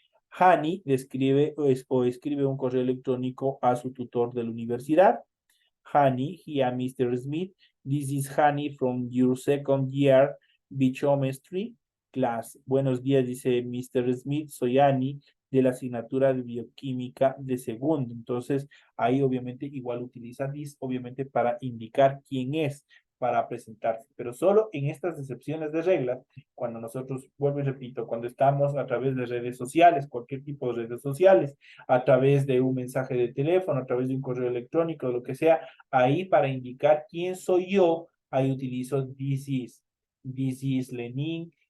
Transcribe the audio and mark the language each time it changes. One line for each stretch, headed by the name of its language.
Spanish: Hani describe o escribe un correo electrónico a su tutor de la universidad.
English: Hani, here Mr. Smith, this is Hani from your second year biochemistry class.
Spanish: Buenos días, dice Mr. Smith, soy Hani de la asignatura de bioquímica de segundo. Entonces, ahí obviamente igual utiliza this, obviamente para indicar quién es, para presentarse, pero solo en estas excepciones de reglas, cuando nosotros, vuelvo y repito, cuando estamos a través de redes sociales, cualquier tipo de redes sociales, a través de un mensaje de teléfono, a través de un correo electrónico, lo que sea, ahí para indicar quién soy yo, ahí utilizo
English: this is Lenin,